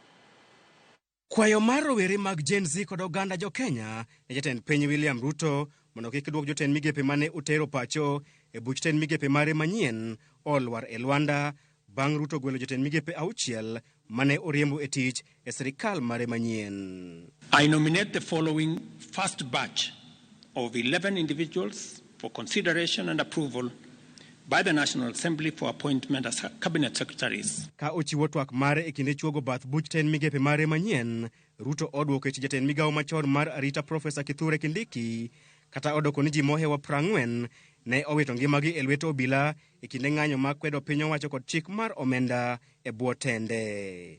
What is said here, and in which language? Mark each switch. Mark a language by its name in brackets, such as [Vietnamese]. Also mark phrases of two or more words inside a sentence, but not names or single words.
[Luo (Kenya and Tanzania)] Kwayo mar rowere mag Gen Z kod oganda jo Kenya ne jatend piny William Ruto mondo kik duok jotend migepe mane utero pacho e buch tend migepe mare manyien olwar e Luanda bang' Ruto gwelo jotend migepe 6 mane oriembo e tich e sirikal mare manyien. [English] I nominate the following first batch of 11 individuals for consideration and approval by the National Assembly for appointment as cabinet secretaries. [Luo (Kenya and Tanzania)] Ka ochiwo twak mare e kinde chuogo bath buch tend migepe mare manyien, Ruto odwoko e jatend migawo machon mar arita Profesa Kithure Kindiki, kata odoko ni ji mohewa 40 ne owito ngimagi e lwet obila e kinde ng'anyo mag kwedo piny owacho kod chik mar omenda e bwo tende.